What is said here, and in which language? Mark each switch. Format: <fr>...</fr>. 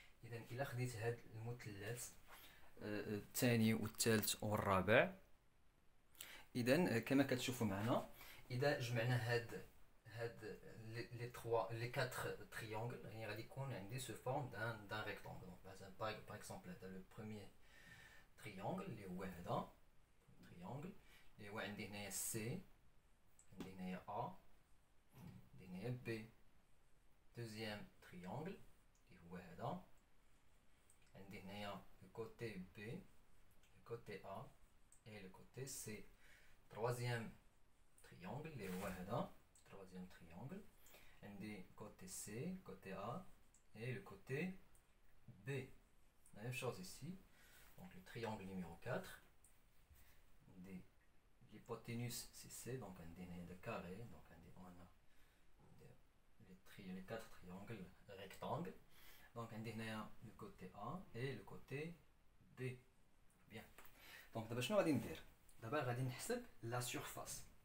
<ar>إذا إلا خديت هاد المثلث الثاني والثالث والرابع، اذا كما كتشوفوا معنا، اذا جمعنا هاد لي 4 تريونغل، يعني غادي يكون عندي</ar> <fr>سو فورم دان ريكتانغل.</fr> <ar>مثلا</ar> <fr>باغ اكزومبل</fr> <ar>هذا</ar> <fr>لو بروميير تريونغل</fr> <ar>اللي هو هذا تريونغل اللي هو عندي هنايا سي، عندي هنايا ا، عندي هنايا بي.</ar> <fr>دوزيام تريونغل</fr> <ar>اللي هو هذا، عندي هنايا</ar> <fr>côté B, le côté A et le côté C. Troisième triangle,</fr> <ar>اللي هو هذا</ar> <fr>troisième triangle.</fr> <ar>عندي</ar> <fr>côté C, côté A et le côté B. La même chose ici. Donc le triangle numéro 4. L'hypoténuse c'est C, donc on a des carrés, donc on a les 4 triangles rectangles. Donc on a le côté A et le côté B. Bien. Donc d'abord</fr> <ar>شنو غادي ندير؟ دابا غادي نحسب</ar> <fr>لا سورفاس.</fr>